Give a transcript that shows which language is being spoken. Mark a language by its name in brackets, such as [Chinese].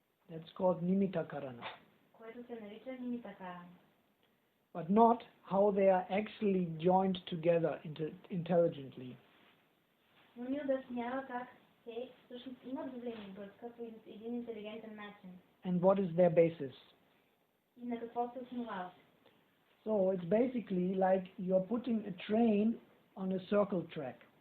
[English] That's called nimitta karana. [Bulgarian] Което се нарича нимита карана. [English] But not how they are actually joined together intelligently. [Bulgarian] Но ни обяснява как те всъщност имат взаимовръзка по един интелигентен начин. [English] And what is their basis? [Bulgarian] И на какво се основава. [English] So it's basically like you're putting a train on a circle track.